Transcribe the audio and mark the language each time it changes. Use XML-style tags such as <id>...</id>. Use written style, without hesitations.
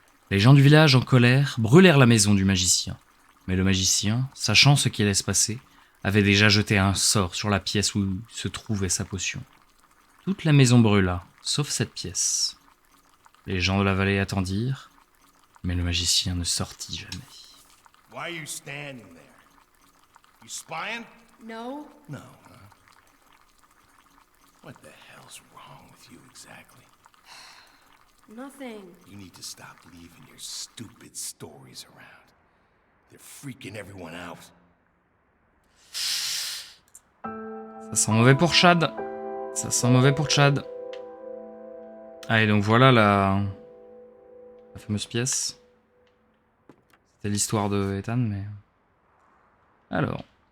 <fr>Les gens du village, en colère, brûlèrent la maison du magicien. Mais le magicien, sachant ce qui allait se passer, avait déjà jeté un sort sur la pièce où se trouvait sa potion. Toute la maison brûla, sauf cette pièce. Les gens de la vallée attendirent, mais le magicien ne sortit jamais.</fr> <en>Why are you standing there? You spying? No? No, huh? What the hell's wrong with you exactly? Nothing. You need to stop leaving your stupid stories around. They're freaking everyone out.</en> <fr>Ça sent mauvais pour Chad. Ça sent mauvais pour Chad. Allez, donc voilà la fameuse pièce. C'était l'histoire de Ethan, mais... Alors...</fr>